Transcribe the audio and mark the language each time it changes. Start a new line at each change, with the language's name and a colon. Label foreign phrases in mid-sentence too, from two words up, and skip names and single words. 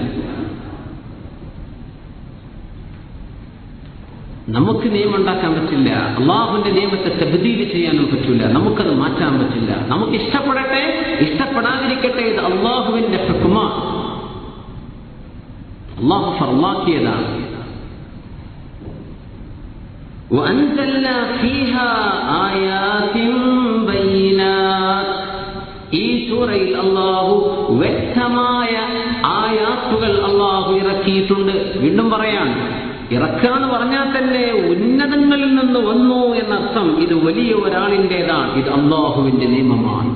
Malayalam: നമുക്ക് നിയമം ഉണ്ടാക്കാൻ പറ്റില്ല, അള്ളാഹുവിന്റെ നിയമത്തെ തബ്ദീൽ ചെയ്യാനും പറ്റില്ല, നമുക്കത് മാറ്റാൻ പറ്റില്ല. നമുക്ക് ഇഷ്ടപ്പെടട്ടെ ഇഷ്ടപ്പെടാതിരിക്കട്ടെ, ഇത് അള്ളാഹുവിന്റെ ഹുക്മാണ്, അള്ളാഹു ഫർളാക്കിയതാണ്.
Arabic: وأنزلنا فيها آيات بينات,
Malayalam: ഈ സൂറയിൽ അല്ലാഹു വ്യക്തമായ ആയാത്തുകൾ അല്ലാഹു ഇറക്കിയിട്ടുണ്ട്. വീണ്ടും പറയാൻ, ഇറക്കാന്ന് പറഞ്ഞാൽ തന്നെ ഉന്നതങ്ങളിൽ നിന്ന് വന്നു എന്നർത്ഥം. ഇത് വലിയ ഒരാളിൻ്റെതാണ്, ഇത് അല്ലാഹുവിന്റെ നിയമമാണ്.